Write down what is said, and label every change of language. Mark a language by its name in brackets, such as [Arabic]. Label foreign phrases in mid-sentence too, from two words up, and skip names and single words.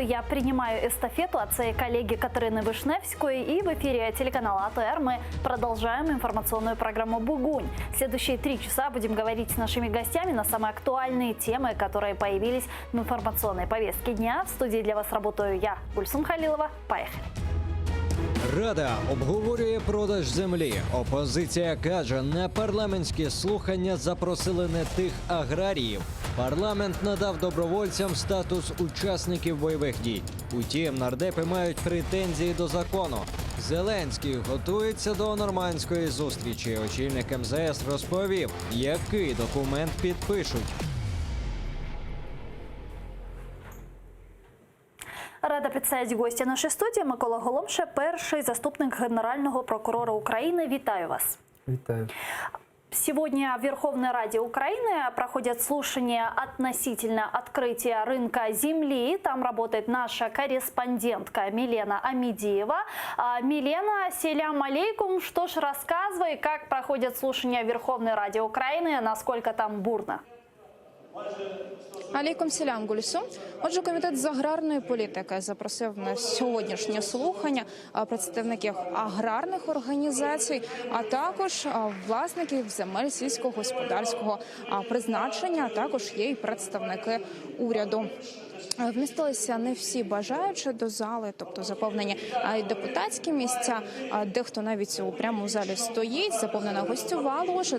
[Russian] Я принимаю эстафету от своей коллеги Катерины Вишневской, и в эфире телеканала АТР мы продолжаем информационную программу «Бугунь». Следующие 3 часа будем говорить с нашими гостями на самые актуальные темы, которые появились в информационной повестке дня. В студии для вас работаю я, Гульсум Халилова. Поехали. [Ukrainian] Рада обговорює продаж землі. Опозиція каже, на парламентські слухання запросили не тих аграріїв. Парламент надав добровольцям статус учасників бойових дій. Утім, нардепи мають претензії до закону. Зеленський готується до нормандської зустрічі. Очільник МЗС розповів, який документ підпишуть. Рада представити гостя нашої студії. Микола Голомша, перший заступник Генерального прокурора України. Вітаю вас. Вітаю. [Russian] Сегодня в Верховной Раде Украины проходят слушания относительно открытия рынка земли. Там работает наша корреспондентка Милена Амидеева. Милена, [Arabic] سلام عليكم. [Russian] Что ж, рассказывай, как проходят слушания в Верховной Раде Украины, насколько там бурно. [Arabic] عليكم سلام, Гульсу. [Ukrainian] Отже, комітет з аграрної політики запросив на сьогоднішнє слухання представників аграрних організацій, а також власників земель сільськогосподарського призначення, а також є й представники уряду. Вмістилися не всі бажаючі до зали, тобто заповнені депутатські місця, дехто навіть у прямому залі стоїть, заповнена гостьова ложа.